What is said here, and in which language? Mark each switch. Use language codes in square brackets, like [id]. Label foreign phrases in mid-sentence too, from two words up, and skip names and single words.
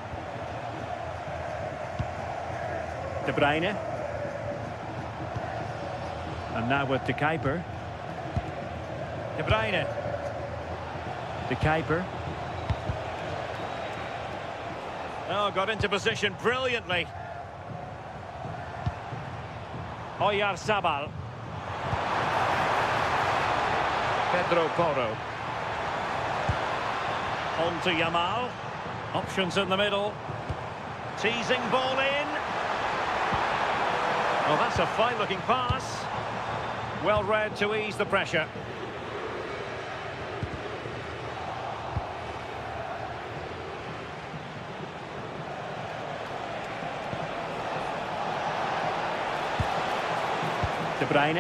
[en] De Bruyne. And now with De Kuiper. De Bruyne. De Kuiper. Oh, got into position brilliantly. Oyarzabal. Pedro Porro. On to Yamal. Options in the middle. Teasing ball in. Oh, that's a fine-looking pass. Well read to ease the pressure. De Bruyne.